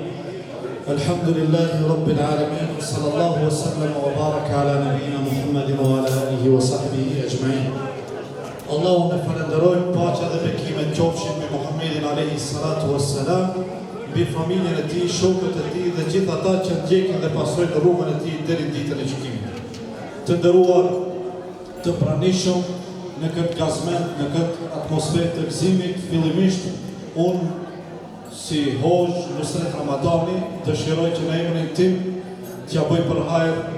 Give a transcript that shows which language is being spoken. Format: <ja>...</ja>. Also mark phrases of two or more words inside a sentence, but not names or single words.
<ar>الحمد لله رب العالمين صلى الله وسلم وبارك على نبينا محمد وعلى آله وصحبه أجمعين اللهم</ar> <sq>فلندرojmë paqja dhe bekimet qofshin me Muhammedin</sq> <ar>عليه الصلاة والسلام,</ar> <sq>mbi familjen e tij, shokët e tij dhe gjithë ata që ndjekin dhe pasojnë rrugën e tij deri në ditën e gjykimit. Të nderuar, të pranishëm në këtë gazment, në këtë atmosferë të gëzimit, fillimisht unë si Hoxh Nusret Ramadani dëshiroj që në emrin tim t'ja bëj për hajër</sq>